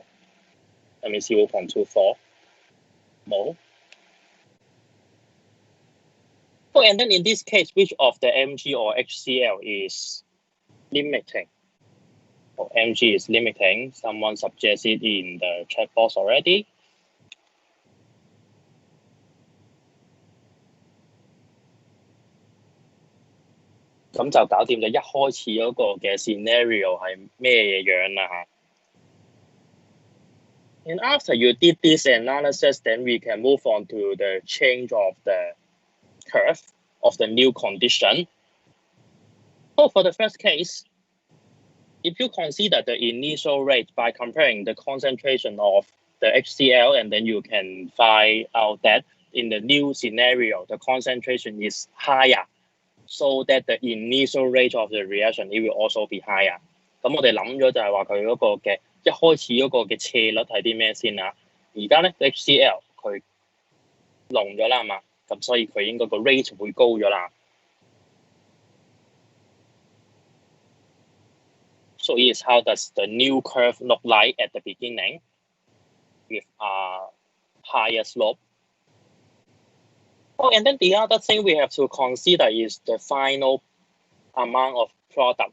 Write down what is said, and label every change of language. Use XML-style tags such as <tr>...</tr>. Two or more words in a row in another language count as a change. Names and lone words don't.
<en>I mean 0.24 mole. Oh, and then in this case, which of the Mg or HCl is limiting? Oh, Mg is limiting. Someone suggested in the chat box already.</en> <yue>咁就搞掂咗一開始嗰個嘅 scenario 係咩樣啦嚇。</yue> <en>And after you did this analysis, then we can move on to the change of the curve of the new condition. So for the first case, if you consider the initial rate by comparing the concentration of the HCl, and then you can find out that in the new scenario, the concentration is higher, so that the initial rate of the reaction, it will also be higher.</en> <yue>咁我哋諗咗就係話佢嗰個嘅一開始嗰個嘅斜率係啲咩先啊？而家咧 HCl 佢濃咗啦嘛，咁所以佢應該個 rate 會高咗啦。</yue> <en>So is how does the new curve look like at the beginning with a higher slope. Oh, and then the other thing we have to consider is the final amount of product.</en>